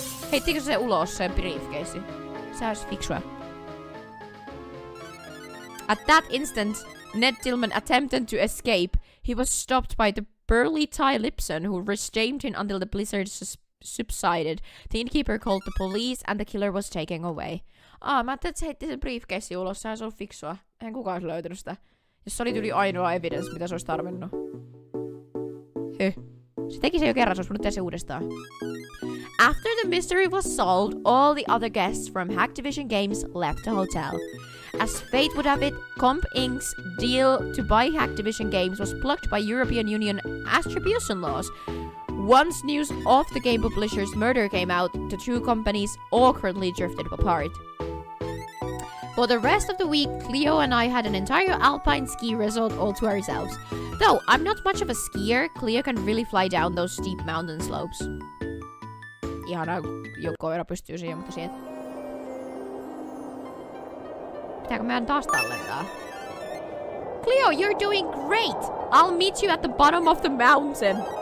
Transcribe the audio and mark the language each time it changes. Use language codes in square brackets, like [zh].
[fi] Heittikö se ulos sen briefcase? Se olisi fiksua. [en] At that instant, Ned Tillman attempted to escape. He was stopped by the burly Ty Lipson, who restrained him until the blizzard subsided. The innkeeper called the police, and the killer was taken away. [fi] Mä ajattelin, että se heitti sen briefcase ulos. Se olisi ollut fiksua. Eihän kukaan olisi löytänyt sitä. Jos se oli tyyli ainoa evidence, mitä se olisi tarvinnut. Se teki se jo kerran, se olisi voinut tehdä se uudestaan. [en] After the mystery was solved, all the other guests from Hacktivision Games left the hotel. As fate would have it, Comp Inc.'s deal to buy Hacktivision Games was blocked by European Union attribution laws. Once news of the game publisher's murder came out, the two companies awkwardly drifted apart. For the rest of the week, Cleo and I had an entire alpine ski resort all to ourselves. Though I'm not much of a skier, Cleo can really fly down those steep mountain slopes. [fi] Ihanaa, kun koira pystyy siihen, mutta siihen. Pitääkö meidän taas tallentaa? [en] Cleo, you're doing great! I'll meet you at the bottom of the mountain.